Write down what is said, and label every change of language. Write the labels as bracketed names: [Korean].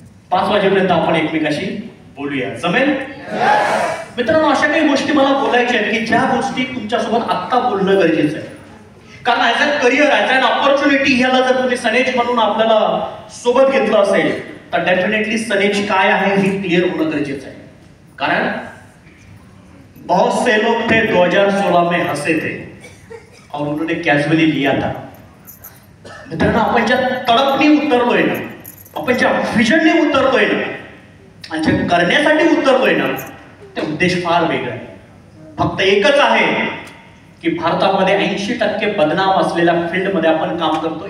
[Marathi] 5 वाजेपर्यंत आपण एकमेकाशी बोलूया, जमेल मित्रांनो? अशा काही गोष्टी मला बोलायच्या आहेत की ज्या गोष्टी तुमच्यासोबत आत्ता बोलणं गरजेचं आहे. कारण [English] as a career, as an opportunity [Marathi] ह्याला जर तुम्ही सनेज म्हणून आपल्याला सोबत घेतलं असेल तर डेफिनेटली सनेज काय आहे हे क्लिअर होणं गरजेचं आहे. [Hindi] कारण बहुत से लोग थे 2016 में हंसे थे और उन्होंने कैजुअली लिया था. [Marathi] मित्रांनो आपण ज्या तडपणी उतरलोय ना, आपण ज्या व्हिजनने उतरलोय ना आणि ज्या करण्यासाठी उतरलोय ना ते उद्देश फार वेगळा आहे. फक्त एकच आहे की भारतामध्ये 80% बदनाम असलेल्या फील्डमध्ये आपण काम करतो.